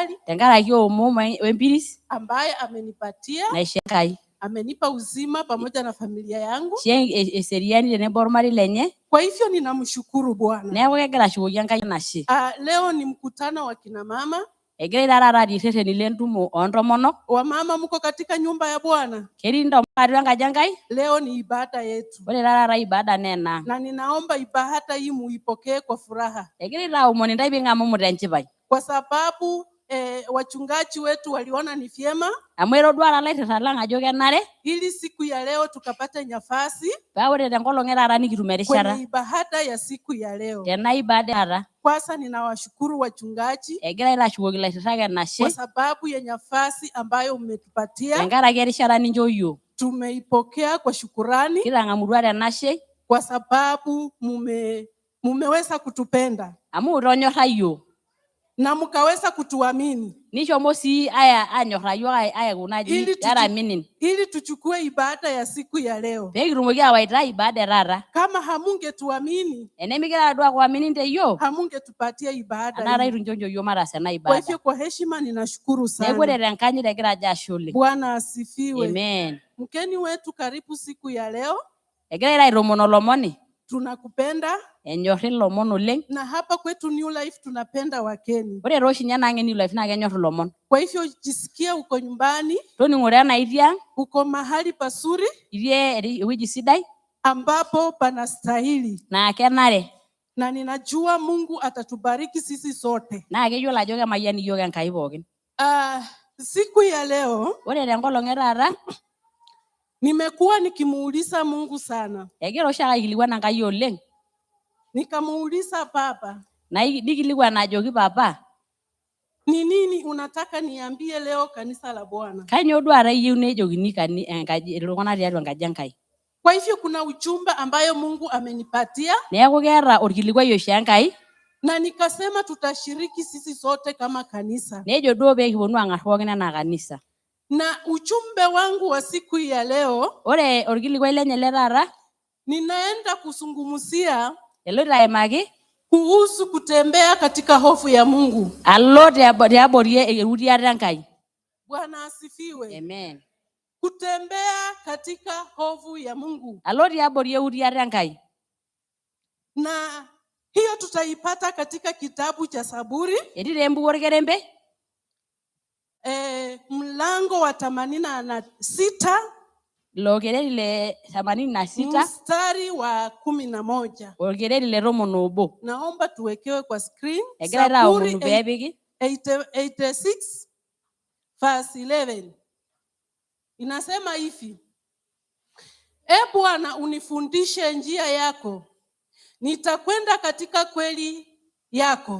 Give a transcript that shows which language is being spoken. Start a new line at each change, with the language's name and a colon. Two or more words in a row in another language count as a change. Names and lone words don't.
Swahili: serikali
Masai: tenkaraki omo wempiris
Swahili: ambaye amenipatia,
Masai: naisho Enkai
Swahili: amenipa uzima pamoja na familia yangu.
Masai: eseriani tenebo ormarei lenye.
Swahili: Kwa hivyo ninamshukuru Bwana.
Masai: Neeku kegira ashukoki Enkai enashe.
Swahili: Leo ni mkutano wa kina mama.
Masai: Egira taata atii irrereni lentumo oontomonok.
Swahili: Wamama mko katika nyumba ya Bwana.
Masai: Ketii ntomonok atua enkaji Enkai.
Swahili: Leo ni ibada yetu.
Masai: Ore taata ibada nena.
Swahili: Na ninaomba ibada hii muipokee kwa furaha.
Masai: Egira aomon ntae ping'amumu tenchipai.
Swahili: Kwa sababu wachungaji wetu waliona ni vyema.
Masai: Amu etodua ilairrita lang ajo kenare.
Swahili: Ili siku ya leo tukapata nafasi.
Masai: Paa ore tenkolong taata nikitum erishata.
Swahili: Kwenye ibada ya siku ya leo.
Masai: Tena ibada taata.
Swahili: Kwanza ninawashukuru wachungaji.
Masai: Egira ashukoki ilairritak enashe.
Swahili: Kwa sababu ya nafasi ambayo umetupatia.
Masai: Tenkaraki erishata nincho iyiok.
Swahili: Tumeipokea kwa shukurani.
Masai: Kitang'amutua tenashe.
Swahili: Kwa sababu mumeweza kutupenda.
Masai: Amu itonyorra iyiok.
Swahili: Na mkaweza kutuamini.
Masai: Nishomo sii anyorra iyiok ayakunaji araminin.
Swahili: Ili tuchukue ibada ya siku ya leo.
Masai: Pee kitumoki awaita ibada taata.
Swahili: Kama hamungetuamini.
Masai: Enemigira duo kuamini te iyiok.
Swahili: Hamungetupatia ibada.
Masai: Anara itu njonjo iyiok mataas ena ibada.
Swahili: Kwa hivyo kwa heshima ninashukuru sana.
Masai: Neeku ore tenkanyit egira ajo ashe oleng.
Swahili: Bwana asifiwe. Amen. Mkeni wetu karibu siku ya leo.
Masai: Egira aitomono lomoni.
Swahili: Tunakupenda.
Masai: Enyorri lomon oleng.
Swahili: Na hapa kwetu New Life tunapenda wakeni.
Masai: Ore roshi nyana New Life na kenyorr lomon.
Swahili: Kwa hivyo jisikia uko nyumbani.
Masai: Toning'ore ena itia.
Swahili: Uko mahali pasuri.
Masai: Itie ewueji sidai.
Swahili: Ambapo panastahili.
Masai: Na kenare.
Swahili: Na ninajua Mungu atatubariki sisi sote.
Masai: Na keyiolo ajo kemayian iyiok Enkai pookin.
Swahili: Siku ya leo.
Masai: Ore tenkolong taata.
Swahili: Nimekuwa nikimuuliza Mungu sana.
Masai: Egira oshi aikilikuana Enkai oleng.
Swahili: Nikamuuliza Baba.
Masai: Na nikilikuana ajoki Papa.
Swahili: Ni nini unataka niambie leo kanisa la Bwana?
Masai: Kanyoo duo ara iyieu nejokini enkaji iltung'anak tiatua enkaji Enkai.
Swahili: Kwa hivyo kuna ujumbe ambayo Mungu amenipatia.
Masai: Neeku keeta orkilikuai oshi Enkai.
Swahili: Na nikasema tutashiriki sisi sote kama kanisa.
Masai: Nejo duo pee kiponu ang'arr pookin enaa kanisa.
Swahili: Na ujumbe wangu wa siku ya leo.
Masai: Ore orkilikuai lenye le taata.
Swahili: Ninaenda kuzungumzia.
Masai: Eloito aimaki.
Swahili: Kuhusu kutembea katika hofu ya Mungu.
Masai: Alo tiabori eutiata Enkai.
Swahili: Bwana asifiwe. Amen. Kutembea katika hofu ya Mungu.
Masai: Alo tiabori eutiata Enkai.
Swahili: Na hiyo tutaipata katika kitabu cha Zaburi.
Masai: Etii embuku orkerembe.
Swahili: Mlango wa 86.
Masai: Lokereri le 86.
Swahili: Mstari wa 11.
Masai: Orkereri le 11.
Swahili: Naomba tuwekewe kwa screen. Zaburi 86 verse 11. Inasema hivi. Bwana unifundishe njia yako. Nitakwenda katika kweli yako.